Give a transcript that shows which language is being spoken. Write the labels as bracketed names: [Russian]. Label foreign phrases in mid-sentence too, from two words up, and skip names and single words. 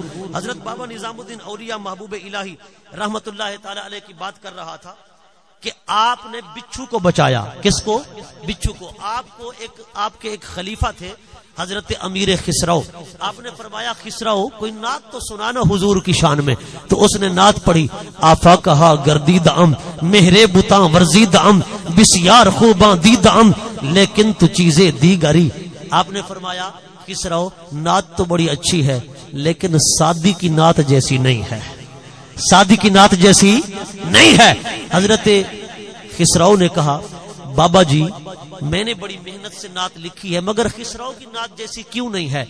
[Urdu] حضرت بابا نظام الدین اولیاء محبوب الہی رحمت اللہ تعالی علیہ کی بات کر رہا تھا کہ آپ نے بچھو کو بچایا۔ کس کو؟ بچھو کو۔ آپ کے ایک خلیفہ تھے حضرت امیر خسرو، آپ نے فرمایا خسرو کوئی نعت تو سنانا حضور کی شان میں، تو اس نے نعت پڑھی، [Persian] آفا کہا گردید ام مہرے بتاں ورزید ام بسیار خوباں دید ام لیکن تو چیزیں دیگری۔ [Urdu] آپ نے فرمایا خسرو نعت تو بڑی اچھی ہے لیکن سادی کی نعت جیسی نہیں ہے، سادی کی نعت جیسی نہیں ہے۔ حضرت خسرو نے کہا بابا جی میں نے بڑی محنت سے نعت لکھی ہے مگر خسرو کی نعت جیسی کیوں نہیں ہے؟